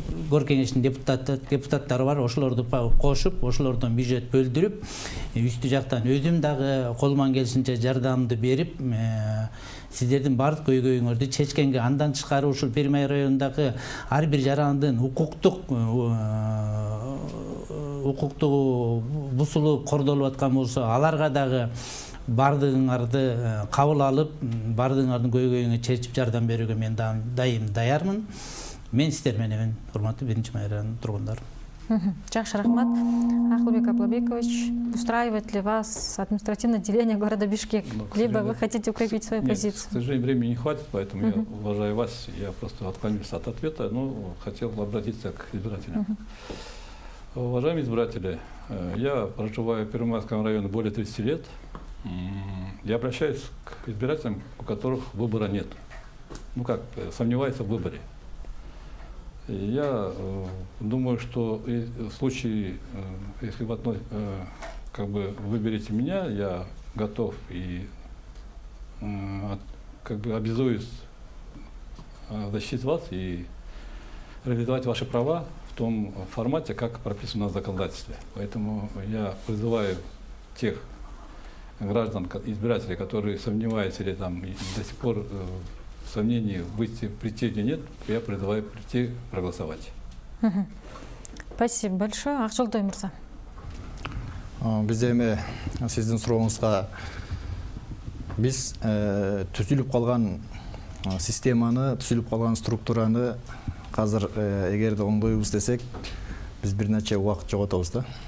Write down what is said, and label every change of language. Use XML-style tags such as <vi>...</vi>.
<ky>Гор кеңештин депутаттары бар, ошолорду кошуп, ошолордон бюджет бөлдүрүп, үстү жактан өзүм дагы колуман келишинче жардамымды берип, сиздердин баардык көйгөйүңөрдү чечкенге, андан тышкары ушул 1-май районундагы ар бир жарандын укуктук бузулуп кордолуп аткан болсо, аларга дагы баардыгыңарды кабыл алып, баардыгыңардын көйгөйүңө чечип жардам берүүгө мен дайым даярмын. Мен сиздер менен, урматтуу 1-май районунун тургундары. Жакшы, рахмат.</ky> <ru>Акылбек Аблабекович, устраивает ли вас административное деление города Бишкек? Либо вы хотите укрепить свою позицию? К сожалению, времени не хватит, поэтому я уважаю вас, я просто отклонился от ответа, но хотел обратиться к избирателям. Уважаемые избиратели, я проживаю в Первомайском районе более 30 лет. Я обращаюсь к избирателям, у которых выбора нет. Сомневаются в выборе. Я думаю, что в случае, если вы выберете меня, я готов и обязуюсь защитить вас и реализовать ваши права в том формате, как прописано в законодательстве. Поэтому я призываю тех граждан, избирателей, которые сомневаются или до сих пор сомнений прийти или нет, я призываю прийти проголосовать. Спасибо большое. Акжолдой мырза.</ru> <ky>Бизде эми сиздин сурооңузга биз түзүлүп калган системаны, түзүлүп калган структураны азыр эгерде оңдойбуз десек, биз бир нече убакыт жоготобуз да.</ky>